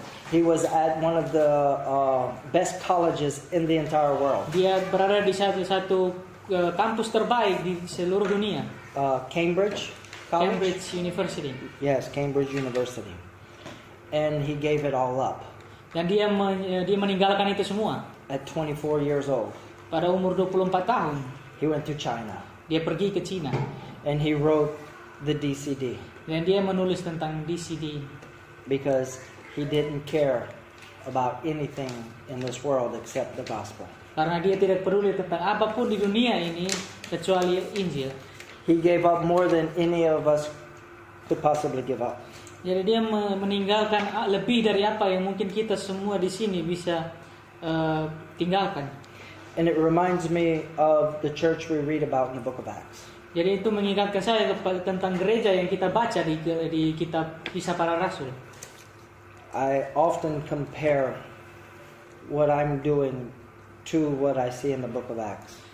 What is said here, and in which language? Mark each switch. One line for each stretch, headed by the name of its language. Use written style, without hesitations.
English: He was at one of the best colleges in the entire world.
Indonesian: Dia berada di satu kampus terbaik di seluruh dunia.
English: Cambridge College? Cambridge University. Yes, Cambridge University. And he gave it all up.
Indonesian: Dan dia meninggalkan itu semua.
English: At 24 years old.
Indonesian: Pada umur 24 tahun.
English: He went to China.
Indonesian: Dia pergi ke Cina.
English: And he wrote the DCD.
Indonesian: Dan dia menulis tentang DCD.
English: Because he didn't care about anything in this world except the gospel.
Indonesian: Karena dia tidak peduli tentang apapun di dunia ini kecuali Injil.
English: He gave up more than any of us could possibly give up.
Indonesian: Jadi dia meninggalkan lebih dari apa yang mungkin kita semua di sini bisa tinggalkan.
English: And it reminds me of the church we read about in the book of Acts.
Indonesian: Jadi itu mengingatkan saya tentang gereja yang kita baca di kitab Kisah Para Rasul.
English: I often compare what I'm doing to what I see in the book of Acts.